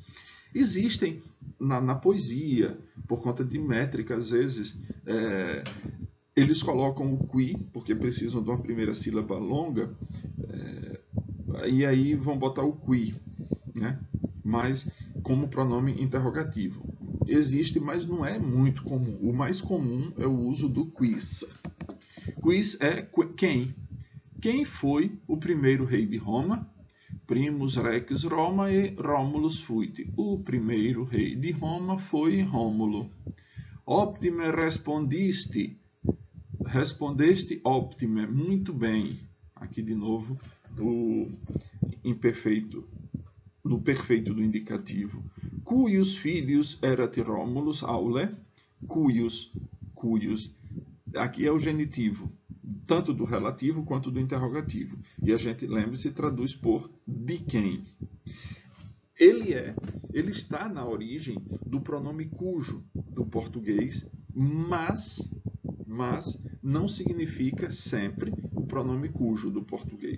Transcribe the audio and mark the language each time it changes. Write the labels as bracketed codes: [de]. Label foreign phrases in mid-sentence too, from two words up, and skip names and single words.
[pt] Existem na poesia, por conta de métrica, às vezes, eles colocam o qui, porque precisam de uma primeira sílaba longa, e aí vão botar o qui, né? Mas como pronome interrogativo. Existe, mas não é muito comum. O mais comum é o uso do quis. Quis é quem. Quem foi o primeiro rei de Roma? [la] Primus rex Romae Romulus fuit. [pt] O primeiro rei de Roma foi Rômulo. [la] Optime respondiste. Respondeste optime. [pt] Muito bem. Aqui de novo o imperfeito, no perfeito do indicativo. [la] Cuius filius erat Romulus aule? Cuius. [pt] Aqui é o genitivo, tanto do relativo quanto do interrogativo. E a gente, lembre-se, traduz por de quem. Ele está na origem do pronome cujo do português, mas não significa sempre o pronome cujo do português.